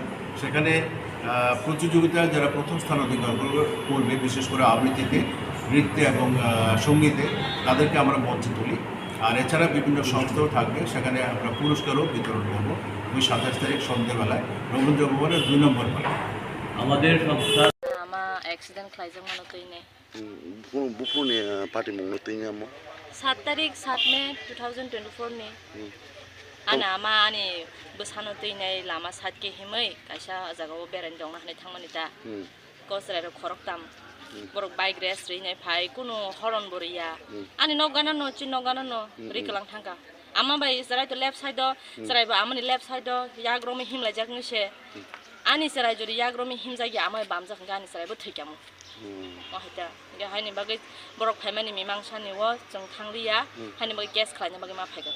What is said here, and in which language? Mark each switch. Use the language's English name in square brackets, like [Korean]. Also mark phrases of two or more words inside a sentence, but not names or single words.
[Bangla] সেখানে প্রতিযোগিতায় যারা প্রথম স্থান অধিকার করবে, বিশেষ করে আবৃত্তিতে, নৃত্যে এবং সঙ্গীতে, তাদেরকে আমরা মঞ্চে তুলি। আর এছাড়া বিভিন্ন সংস্থাও থাকবে, সেখানে আমরা পুরস্কারও বিতরণ করবো ওই 27 তারিখ সন্ধ্যেবেলায় রবীন্দ্র ভবনের 2 নম্বর হলে। আমাদের সংস্থা [Kok Borok] accident khlaijak mano toine bupuni party mongno toine amo 7 tarik 7 Mei 2024 ni ana ama ani bosano toine lama satke himai kaisa jagao berain dongna hane thangmani ta kosrai ro khoroktam borok bike race reinai phai kuno horon boriya ani nogana no chin nogana no riklang thangka ama bai sarai to left side do sarai ba amani left side do yagromi himlai jak ni se ani sarai jori yagromi himjagi amai bamja khanga ani sarai bo thikamu mahita ge haini bagai borok phaimani mimangsani wo jong thangriya haini bagai case khlaina bagai ma phaigata